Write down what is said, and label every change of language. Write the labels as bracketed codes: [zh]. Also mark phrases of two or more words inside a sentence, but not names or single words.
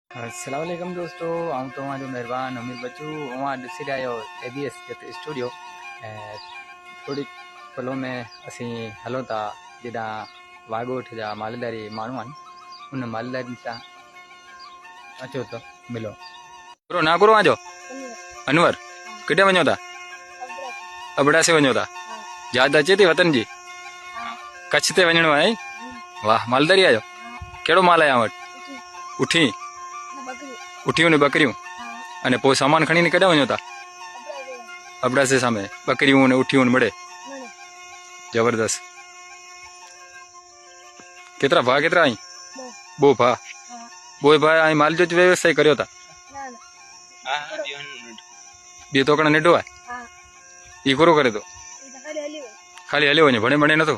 [ar] السلام عليكم [kfr] दोस्तों, आऊँ तो जो मेहरबान अमीर बच्चू वहाँ ॾिसी रहिया आहियो ABS स्टूडियो ऐं थोड़ी पलों में असीं हलो था जिॾां वाघोठ जा मालदारी माण्हू आहिनि उन मालदारी सां अचो त मिलो। पूरो ना पूरो आजो अनवर किथे वञो था? अबड़ासे वञो था? यादि अचे थी वतन जी? कच्छ ते वञिणो आहे? वाह, मालदारी आहियो? कहिड़ो माल आहे वटि? उठी उठियूं ने बकरियूं अने पोइ सामान खणीने केॾां वञो था? अबड़ासे सामे बकरियूं ने उठियूं ने मड़े जबरदस्त। केतिरा भाउ केतिरा आई? बो भाउ बोए भाउ आई माल जो व्यवसाय करियो था? ॿियो तोकण नेडो आहे ई कोरो करे थो खाली हलियो वञे भणे भणे नथो?